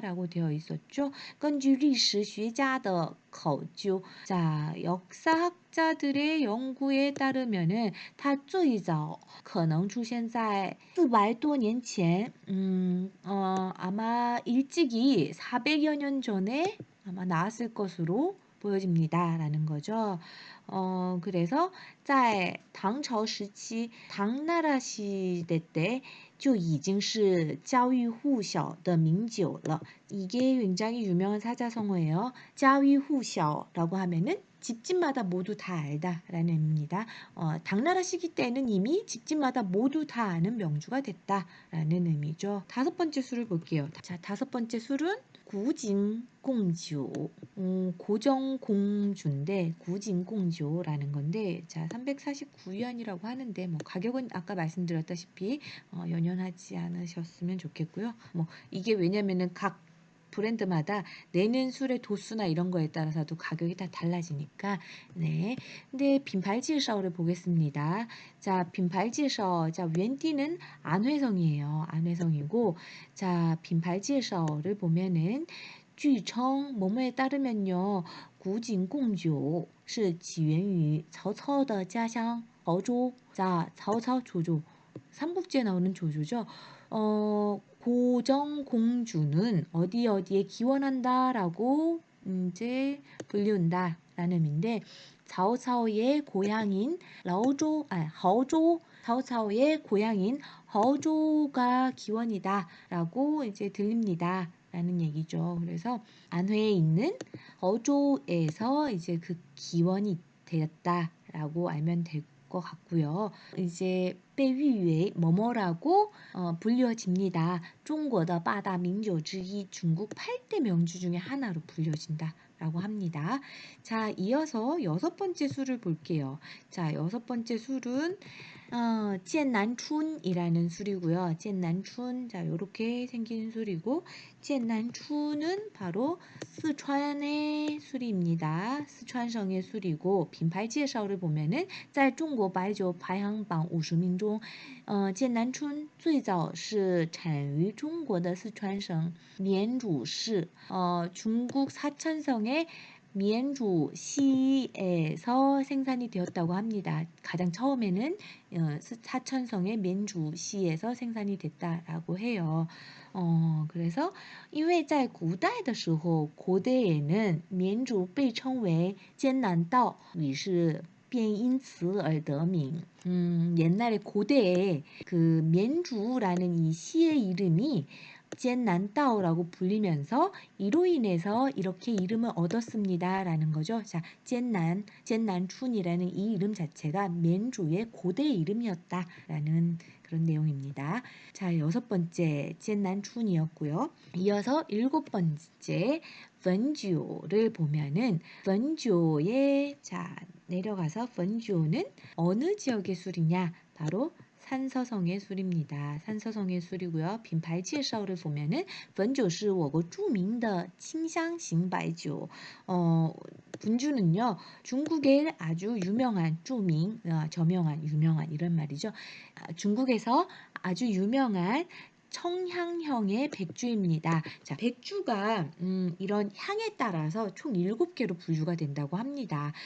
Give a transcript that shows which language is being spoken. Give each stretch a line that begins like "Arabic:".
Korean: 라고 되어 있었죠.
Chinese: 根据历史学家的考究
Korean: 자, 역사학자들의 연구에 따르면은
Chinese: 它最早可能出现在400多年前
Korean: 아마 일찍이 400여 년 전에 아마 나왔을 것으로 보여집니다. 라는 거죠. 그래서
Chinese: 在唐朝时期
Korean: 당나라 시대 때
Chinese: 就已经是家喻户晓的名酒了.
Korean: 이게 굉장히 유명한 사자성어예요. 家喻户晓라고 하면은 집집마다 모두 다 알다라는 의미입니다. 당나라 시기 때는 이미 집집마다 모두 다 아는 명주가 됐다라는 의미죠. 다섯 번째 술을 볼게요. 자, 다섯 번째 술은 구진공주, 고정공주인데 구진공주라는 건데 자 349위안이라고 하는데 뭐 가격은 아까 말씀드렸다시피 연연하지 않으셨으면 좋겠고요. 뭐 이게 왜냐면은 각 브랜드마다 내는 술의 도수나 이런 거에 따라서도 가격이 다 달라지니까 네. 근데 빈발지에서를 보겠습니다. 자, 빈발지에서 자, 웬띠는 안회성이에요. 안회성이고 자, 빈발지에서를 보면은
Chinese: 据称
Korean: 뭐뭐에 따르면요.
Chinese: 古井贡酒是起源于曹操的家乡亳州.
Korean: 자, 曹操 조조. 삼국지에 나오는 조조죠. 고정공주는 어디 어디에 기원한다라고 이제 불리운다라는 의미인데 曹操의 고향인 허조 曹操의 고향인 허조가 기원이다라고 이제 들립니다. 라는 얘기죠. 그래서 안회에 있는 허조에서 이제 그 기원이 되었다라고 알면 될 것 같고요. 이제
Chinese: 被誉为
Korean: 뭐뭐라고 불려집니다.
Chinese: 中国的 八大名酒之一
Korean: 중국 8대 명주 중에 하나로 불려진다. 라고 합니다. 자, 이어서 여섯 번째 술을 볼게요. 자, 여섯 번째 술은 젠난춘이라는 술이고요. 젠난춘, 자, 요렇게 생긴 술이고, 젠난춘은 바로 스촨의 술입니다. 스촨성의 술이고, 빈발介绍를 보면은,
Chinese: 在中国白酒排行榜50名中，剑南春最早是产于中国的四川省绵竹市，
Korean: 중국 사천성의 미엔주시에서 생산이 되었다고 합니다. 가장 처음에는 사천성의 미엔주시에서 생산이 됐다라고 해요. 그래서
Chinese: 因为在古代的时候
Korean: 고대에는
Chinese: 绵竹被称为艰难道于是便因此而得名.
Korean: 옛날에 고대에 그 멘주라는 이 시의 이름이 젠난다오라고 불리면서 이로 인해서 이렇게 이름을 얻었습니다. 라는 거죠. 자, 젠난춘이라는 이 이름 자체가 멘주의 고대 이름이었다. 라는 그런 내용입니다. 자, 여섯 번째 젠난춘이었고요. 이어서 일곱 번째 펀주를 보면은 펀주의 자 내려가서 펀주는 어느 지역의 술이냐? 바로 산서성의 술입니다. 산서성의 술이고요. 빈발介绍를 보면은
Chinese: 汾酒是我国著名的清香型白酒.
Korean: 분주는요. 중국의 아주 유명한 저명한 유명한 이런 말이죠. 중국에서 아주 유명한 청향형의 백주입니다. 자, 백주가 이런 향에 따라서 총 7개로 분류가 된다고 합니다.